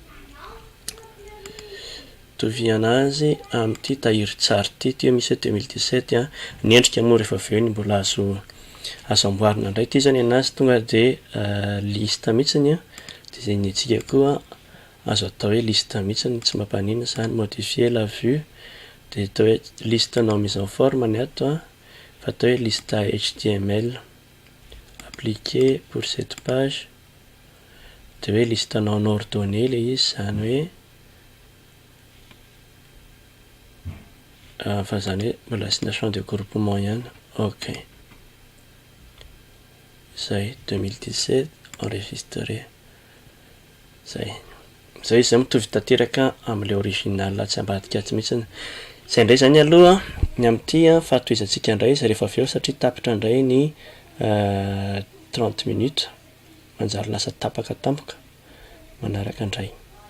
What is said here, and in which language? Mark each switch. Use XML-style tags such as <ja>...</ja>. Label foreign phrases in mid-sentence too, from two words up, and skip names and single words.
<mg>mitovy anazy amin'ity tahirin-tsary ity misy hoe 2017 ny endrika moa rehefa avy eo ny mbola azo amboarina indray ity zany anazy tonga de liste mihitsiny de zay ny etsika koa azo atao hoe liste mihitsiny tsy mampanina zany</mg> <fr>modifier la vue</fr> <mg>de atao hoe liste</mg> <fr>non mise en forme</fr> <mg>ny ato fa atao hoe</mg> <fr>liste HTML appliqué pour cette page</fr> <mg>de hoe</mg> <fr>liste non ordonnée</fr> <mg>le izy zany hoe fa zany hoe mbola asina</mg> <fr>champ de groupement</fr> <mg>ihany ok zay 2017 enregistré zay izy zay mitovy tanteraka amin'le original tsy ambadika aty mihitsiny zay indray zany aloha ny amin'ity fahatoizantsika indray izy rehefa avy eo satria tapitra indray ny 30 minutes manjary lasa tapaka tampoka manaraka indray</mg>